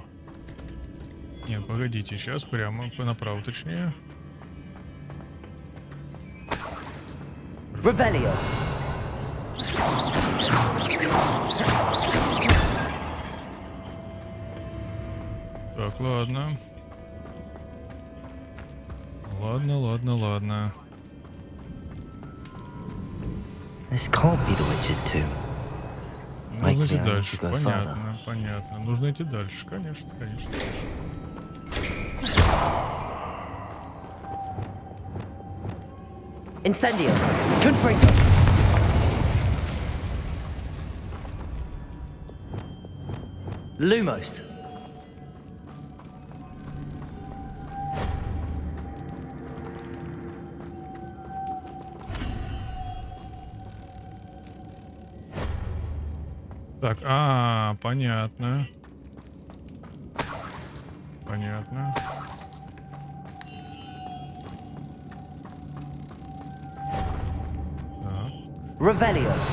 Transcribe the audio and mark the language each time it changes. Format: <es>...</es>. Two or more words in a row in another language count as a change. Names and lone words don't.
<ru>Нет, погодите, сейчас прямо направо, точнее. Revelio. Так, ладно. Ладно.</ru> <en>This can't be the witch's tomb.</en> <ru>Нужно идти</ru> <en>Likely I need</en> <ru>дальше.</ru> <en>to go further.</en> <ru>Понятно. Нужно идти дальше. Конечно. Incendio. Confringo. Lumos. Так, понятно. Revelio.</ru>